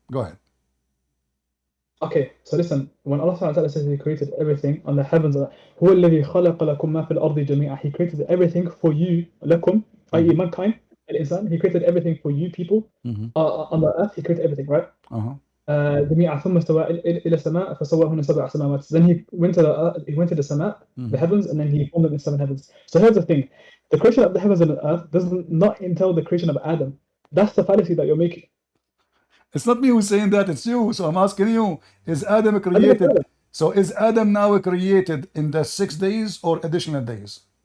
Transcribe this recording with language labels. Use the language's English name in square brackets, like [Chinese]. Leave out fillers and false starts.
[English] Go ahead. Okay, so listen, when Allah says He created everything on the heavens, [Arabic] هو الذي خلق لكم ما في الأرض جميعا. [English] He created everything for you, لكم, i.e. mankind, الإنسان. He created everything for you people. On the earth, He created everything, right? [Arabic] جميعا ثم استوى إلى السماء فسواهن سبع سماوات. [English] Then He went to the earth, He went to the sama, the heavens, and then He formed them in 7 heavens. So here's the thing: the creation of the heavens and the earth does not entail the creation of Adam. That's the fallacy that you're making. It's not me who's saying that, it's you. So I'm asking you, is Adam created? So is Adam now created in the 6 days or additional days?